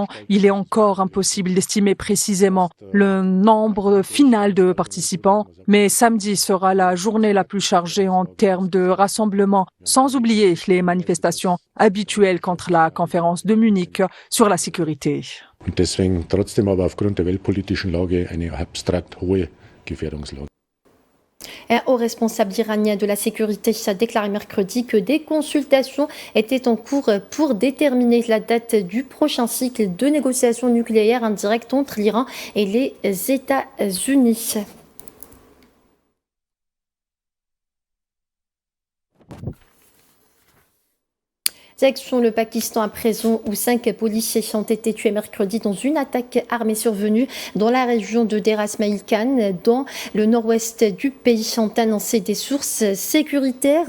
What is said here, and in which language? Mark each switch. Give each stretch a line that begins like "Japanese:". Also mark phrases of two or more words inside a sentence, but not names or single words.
French: Il est encore impossible d'estimer précisément le nombre final de participants, mais samedi sera la journée la plus chargée en termes de rassemblement, sans oublier les manifestations habituelles contre la conférence de Munich sur la sécurité.
German: Und deswegen trotzdem aber aufgrund der weltpolitischen Lage eine abstrakt hohe Gefährdungslage.
French: Un haut responsable iranien de la sécurité a déclaré mercredi que des consultations étaient en cours pour déterminer la date du prochain cycle de négociations nucléaires indirectes entre l'Iran et les États-Unis. Direction le Pakistan à présent, où 5 policiers ont été tués mercredi dans une attaque armée survenue dans la région de Dera Ismail Khan, dans le nord-ouest du pays, ont annoncé des sources sécuritaires.